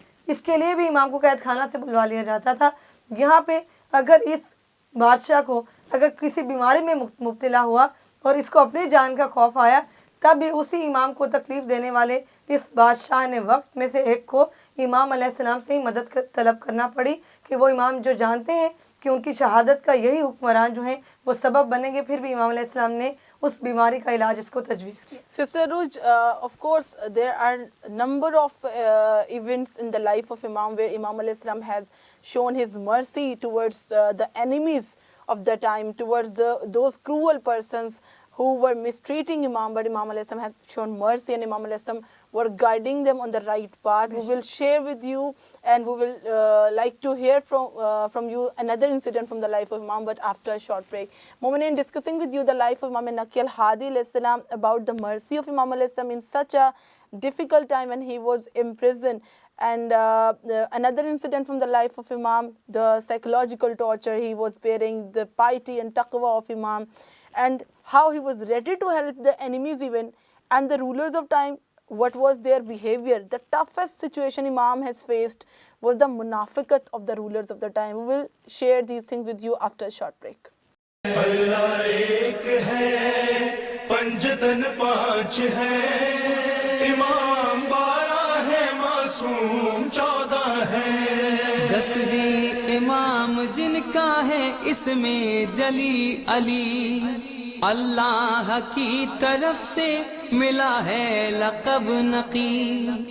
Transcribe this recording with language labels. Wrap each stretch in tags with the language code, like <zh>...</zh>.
<ur>اس کے لیے بھی امام کو قید خانہ سے بلوا لیا جاتا تھا. یہاں پہ اگر اس بادشاہ کو اگر کسی بیماری میں مبتلا ہوا اور اس کو اپنی جان کا خوف آیا، تب بھی اسی امام کو تکلیف دینے والے اس بادشاہ نے وقت میں سے ایک کو امام علیہ السلام سے ہی مدد طلب کرنا پڑی کہ وہ امام جو جانتے ہیں کہ ان کی شہادت کا یہی حکمران جو ہیں وہ سبب بنیں گے، پھر بھی امام علیہ السلام نے اس بیماری کا علاج اس کو تجویز کیا.</ur> <en>Sister Ruj, of course, there are number of events in the life of Imam where Imam alayhi salam has shown his mercy towards the enemies of the time, towards those cruel persons who were mistreating Imam, but Imam alayhi salam has shown mercy and Imam alayhi salam were guiding them on the right path. We will share with you and we will like to hear from you another incident from the life of Imam, but after a short break. Mu'mineen, discussing with you the life of Imam Naqi al-Hadi alayhi salam, about the mercy of Imam alayhi salam in such a difficult time when he was imprisoned. And another incident from the life of Imam, the psychological torture he was bearing, the piety and taqwa of Imam, and how he was ready to help the enemies even, and the rulers of time, what was their behavior. The toughest situation Imam has faced was the munafiqat of the rulers of the time. We will share these things with you after a short break.</en> <ur>اللہ ایک ہے، پنجتن پانچ ہے، امام 12 ہے، معصوم 14 ہے. 10ویں امام جن کا ہے اس میں جلی علی، اللہ کی طرف سے ملا ہے لقب نقی.</ur>